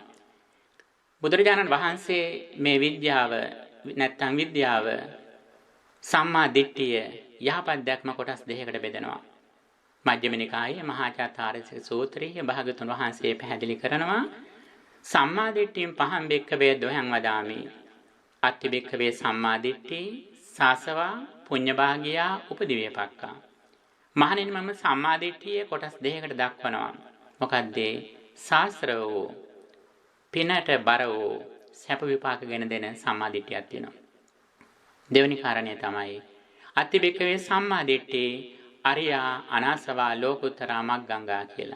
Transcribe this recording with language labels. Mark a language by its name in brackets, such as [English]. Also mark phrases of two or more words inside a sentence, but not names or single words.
[Sinhala] බුදුරජාණන් වහන්සේ මේ විද්‍යාව නැත්නම් විද්‍යාව, සම්මා දිට්ඨිය, යහපත් දැක්ම කොටස් දෙකකට බෙදනවා. මජ්ක්‍ධිම නිකායේ මහා චාතුරාර්ය සූත්‍රයේ භාගතුන් වහන්සේ පැහැදිලි කරනවා, [Pali] සම්මා දිට්ඨියෙන් පහම් බෙක්කවේ දොහං වදාමි. අත්ති බෙක්කවේ සම්මා දිට්ඨි සාසවා පුඤ්ඤභාගියා උපදිවේපක්කා. [Sinhala] මහණෙනි, මම සම්මා දිට්ඨියේ කොටස් දෙකකට දක්වනවා. මොකද්ද? ශාස්ත්‍ර වූ, පිනට බර වූ, සැප විපාක ගැන දෙන සම්මා දිට්ඨියක් තියෙනවා. දෙවෙනි කාරණය තමයි [Pali] අත්ති බෙක්කවේ සම්මා දිට්ඨි අරියා අනාසවා ලෝකුත්තරා මග්ගංගා [Sinhala] කියලා.